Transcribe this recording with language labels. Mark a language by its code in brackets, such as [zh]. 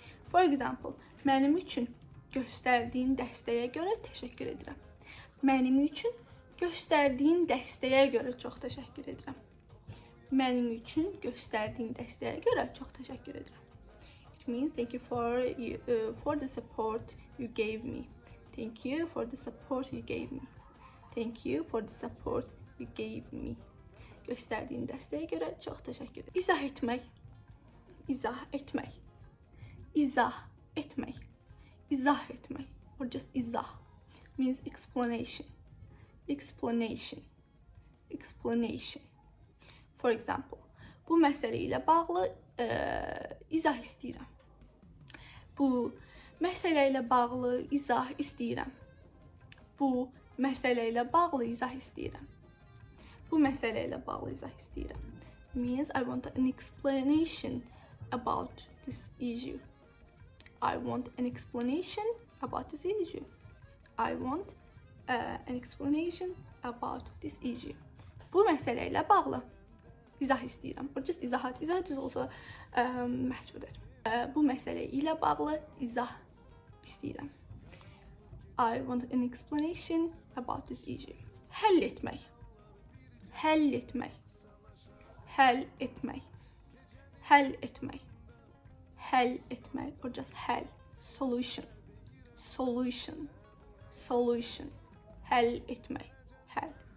[en] For example, [az] mənim üçün göstərdiyin dəstəyə görə təşəkkür edirəm. Mənim üçün göstərdiyin dəstəyə görə çox təşəkkür edirəm. Mənim üçün göstərdiyin dəstəyə görə çox təşəkkür edirəm. [en] It means thank you for the support you gave me. Thank you for the support you gave me. Thank you for the support you gave me. [az] Göstərdiyin dəstəyə görə çox təşəkkür edirəm. İzah etmək. İzah etmək. İzah etmək. İzah etmək [en] or just izah means explanation. Explanation. Explanation. For example, [az] bu məsələ ilə bağlı izah istəyirəm. Bu məsələ ilə bağlı izah istəyirəm. Bu məsələ ilə bağlı izah istəyirəm. Bu məsələ ilə bağlı izah istəyirəm. [en] Means I want an explanation about this issue. I want an explanation about this issue. I want an explanation about this issue. [az] Bu məsələ ilə bağlı izah istəyirəm. Burada izahat düz olsa məhsul edir. Bu məsələ ilə bağlı izah istəyirəm. [en] I want an explanation about this issue. [az] Həll etmək. Həll etmək. Həll etmək. Həll etmək. Həll etmək. [en] Or just [az] həll. [en] Solution. Solution. Solution. [az] Həll etmək. Həll.